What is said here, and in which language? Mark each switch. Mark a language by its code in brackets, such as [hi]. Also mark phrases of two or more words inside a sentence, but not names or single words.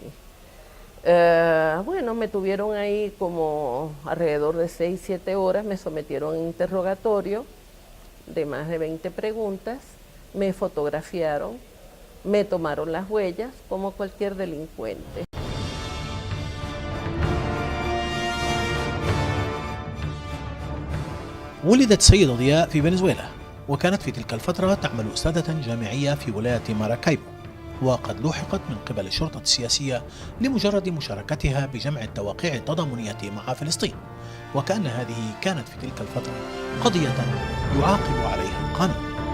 [es] Bueno, me tuvieron ahí como alrededor de 6, 7 horas, me sometieron a un interrogatorio de más de 20 preguntas, me fotografiaron, me tomaron las huellas como cualquier delincuente. [ar] ولدت سيدة ضياء في فنزويلا، وكانت في تلك الفترة تعمل أستاذة جامعية في ولاية ماراكايبو. وقد لوحقت من قبل الشرطة السياسية لمجرد مشاركتها بجمع التوقيع التضامنية مع فلسطين، وكأن هذه كانت في تلك الفترة قضية يعاقب عليها القانون.